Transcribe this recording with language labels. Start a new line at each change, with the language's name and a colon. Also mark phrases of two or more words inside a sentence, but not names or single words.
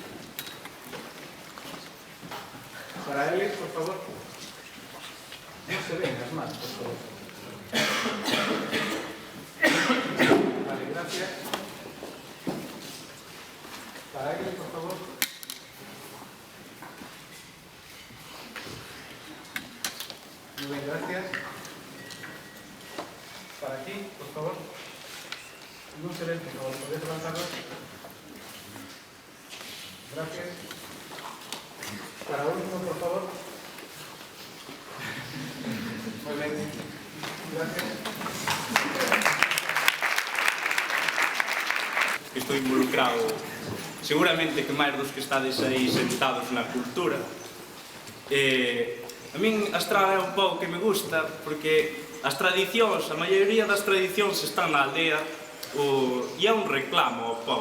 Galician: Para eles, por favor, non se ven as mans, por favor.
Spanish: Vale, gracias.
Galician: Para eles, por favor.
Spanish: Muy bien, gracias. Para aquí, por favor. No se ven, por favor, ¿podéis levantarlo? Gracias. Para último, por favor. Muy bien. Gracias.
Galician: Estou involucrado, seguramente que máis dos que estades aí sentados na cultura. A min a estrada é un pouco que me gusta, porque as tradicións, a maioría das tradicións están na aldea, e é un reclamo ao povo.